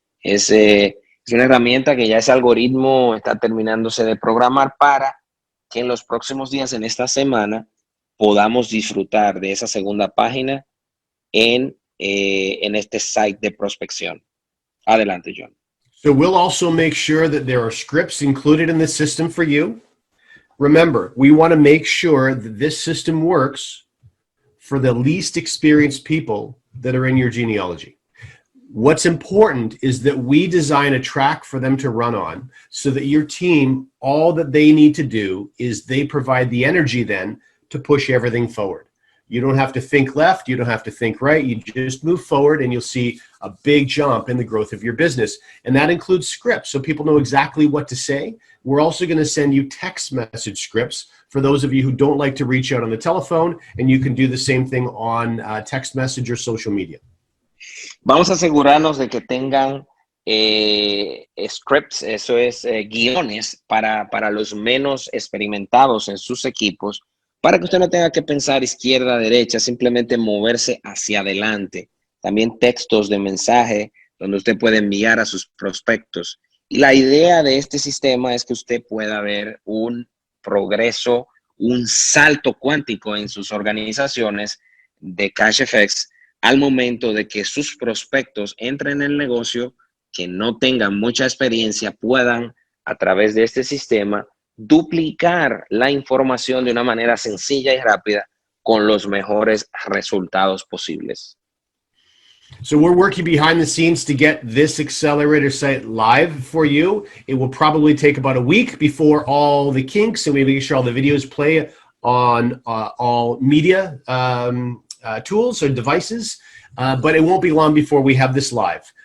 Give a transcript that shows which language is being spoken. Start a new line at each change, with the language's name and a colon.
Spanish: Es una herramienta que ya ese algoritmo está terminándose de programar para que en los próximos días, en esta semana, podamos disfrutar de esa segunda página en este site de prospección. Adelante, John.
English: So we'll also make sure that there are scripts included in this system for you. Remember, we want to make sure that this system works for the least experienced people that are in your genealogy. What's important is that we design a track for them to run on so that your team, all that they need to do is they provide the energy then to push everything forward. You don't have to think left, you don't have to think right, you just move forward and you'll see a big jump in the growth of your business. And that includes scripts, so people know exactly what to say. We're also going to send you text message scripts for those of you who don't like to reach out on the telephone, and you can do the same thing on text message or social media.
Spanish: Vamos a asegurarnos de que tengan scripts, eso es guiones para los menos experimentados en sus equipos, para que usted no tenga que pensar izquierda, derecha, simplemente moverse hacia adelante. También textos de mensaje donde usted puede enviar a sus prospectos. Y la idea de este sistema es que usted pueda ver un progreso, un salto cuántico en sus organizaciones de CashFX al momento de que sus prospectos entren en el negocio, que no tengan mucha experiencia, puedan a través de este sistema duplicar la información de una manera sencilla y rápida con los mejores resultados posibles.
English: So we're working behind the scenes to get this accelerator site live for you. It will probably take about a week before all the kinks and we make sure all the videos play on all media tools or devices, but it won't be long before we have this live.